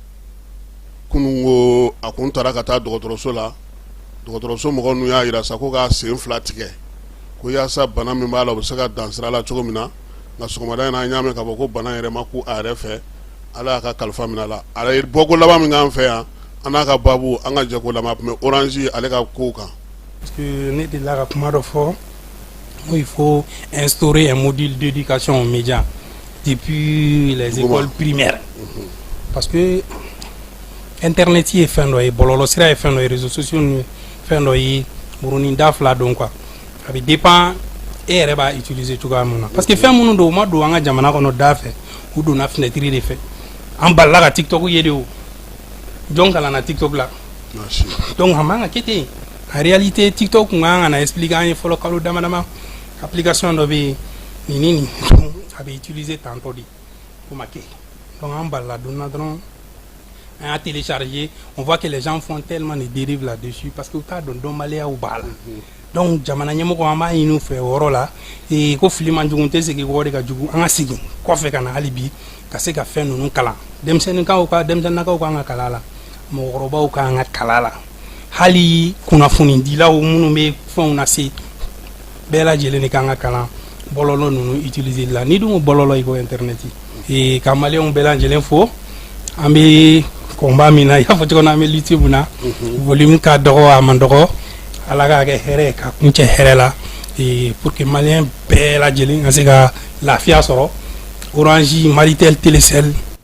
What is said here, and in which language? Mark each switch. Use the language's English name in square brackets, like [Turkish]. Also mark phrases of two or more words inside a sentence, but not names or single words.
[Bambara] kunun ko a kun taara ka taa dɔgɔtɔrɔso la dɔgɔtɔrɔso mɔgɔw n'u y'a jira sa ko k'a sen 2 tigɛ ko yaasa bana min b'a la u bɛ se ka dansira la cogo min na nka sɔgɔmada in na an y'a mɛn k'a fɔ ko bana yɛrɛ ma ku a yɛrɛ fɛ Ala y'a ka kalifa minɛ a la a ye bɔko laban min k'an fɛ yan an n'a ka babu an ka jɛko laban tun bɛ Orange ale ka kow kan. [French] Parce que [Bambara] ne delila ka kuma dɔ fɔ [French] il faut instaurer un module d'éducation aux médias depuis les écoles primaires parce que [Bambara] internet ye fɛn dɔ ye bɔlɔlɔ sira ye fɛn dɔ ye [French] réseaux sociaux [Bambara] ni fɛn dɔ ye burunin da 2 don quoi a bɛ dépend e yɛrɛ b'a utiliser cogoya min na parce que fɛn minnu don u ma don an ka jamana kɔnɔ da fɛ u donna fenêtre de fɛ an balila ka TikTok ye de o jɔn kalanna TikTok la donc a man ka kɛ ten [French] en réalité [Bambara] TikTok kun kan ka na expliquer an ye fɔlɔ kalo damadama application dɔ bɛ yen nin a bɛ utiliser tantôt de o ma kɛ donc an balila donna dɔrɔn an y'a télécharger [French] on voit que les gens font tellement de dérives là-dessus parce que [Bambara] u t'a dɔn dɔnbaliyaw b'a la donc jamana ɲɛmɔgɔ an b'a ɲini u fɛ o yɔrɔ la ko fili man jugu tɛ segin kɔ de ka jugu an ka segin kɔfɛ ka na hali bi ka se ka fɛn ninnu kalan denmisɛnninakaw kan ka kala la mɔgɔkɔrɔbaw kan ka kala la hali kunnafonidilaw minnu bɛ fɛnw lase bɛɛ lajɛlen de kan ka kalan bɔlɔlɔ ninnu utiliser la ni dun ko bɔlɔlɔ i ko internet ka maliyɛnw bɛɛ lajɛlen fo an bɛ combat min na i y'a fɔ cogo min na an bɛ lutte mun na volume ka dɔgɔ a man dɔgɔ Ala k'a kɛ hɛrɛ ka kuncɛ hɛrɛ la [French] pour que [Bambara] maliyɛn bɛɛ lajɛlen ka se ka lafiya sɔrɔ Orange Maritel Telecel